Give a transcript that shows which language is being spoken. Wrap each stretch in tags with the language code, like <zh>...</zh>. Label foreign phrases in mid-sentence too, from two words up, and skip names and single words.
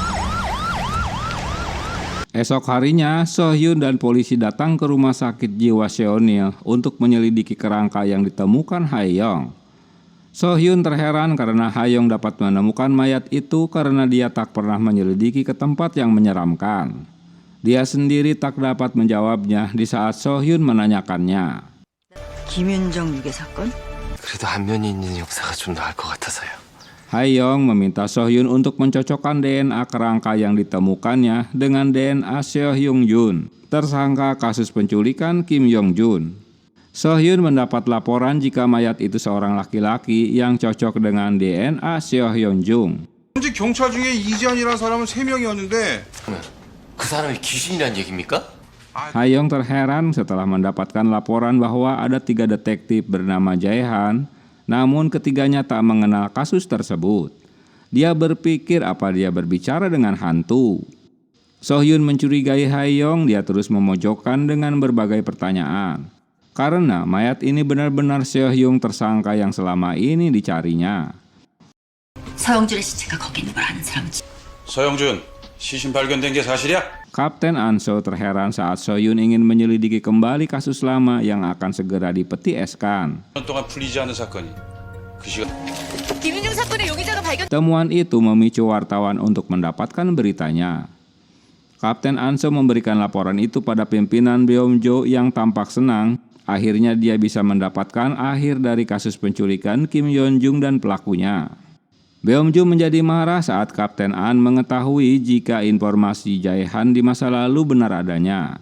<id>Esok harinya, Sohyun dan polisi datang ke rumah sakit jiwa Seonil untuk menyelidiki kerangka yang ditemukan Hae-yong. Sohyun terheran karena Hae-yong dapat menemukan mayat itu karena dia tak pernah menyelidiki ke tempat yang menyeramkan. Dia sendiri tak dapat menjawabnya di saat Sohyun menanyakannya.</id> <ko>김윤정 유괴 사건? 그래도 안면이 있는 역사가 좀 나을 것 같아서요.</ko> <id>Hae-yong meminta Sohyun untuk mencocokkan DNA kerangka yang ditemukannya dengan DNA Seo Hyung-jun, tersangka kasus penculikan Kim Yong-jun. Sohyun mendapat laporan jika mayat itu seorang laki-laki yang cocok dengan DNA Seo Hyung-jun.</id> <ko>현재 경찰 중에 이지한이라는 사람은 3명이었는데 그 사람이 귀신이란 얘기입니까?</ko> <id>Hae-yong terheran setelah mendapatkan laporan bahwa ada 3 detektif bernama Jae-han, namun ketiganya tak mengenal kasus tersebut. Dia berpikir apa dia berbicara dengan hantu. Sohyun mencurigai Hae-yong, dia terus memojokkan dengan berbagai pertanyaan. Karena mayat ini benar-benar Seo-hyung tersangka yang selama ini dicarinya.</id> <ko>서영준의 시체가 거기 있는 걸 아는 사람은 서영준 시신 발견된 게 사실이야?</ko> <id>Kapten An-so terheran saat Sohyun ingin menyelidiki kembali kasus lama yang akan segera dipetieskan.</id> <ko>1년 동안 풀리지 않은 사건이 그 시간 김윤정 사건의 용의자가 발견.</ko> <id>Temuan itu memicu wartawan untuk mendapatkan beritanya. Kapten An-so memberikan laporan itu pada pimpinan Beomjo yang tampak senang. Akhirnya dia bisa mendapatkan akhir dari kasus penculikan Kim Yeon-jung dan pelakunya. Beomjo menjadi marah saat Kapten An mengetahui jika informasi Jae-han di masa lalu benar adanya.</id>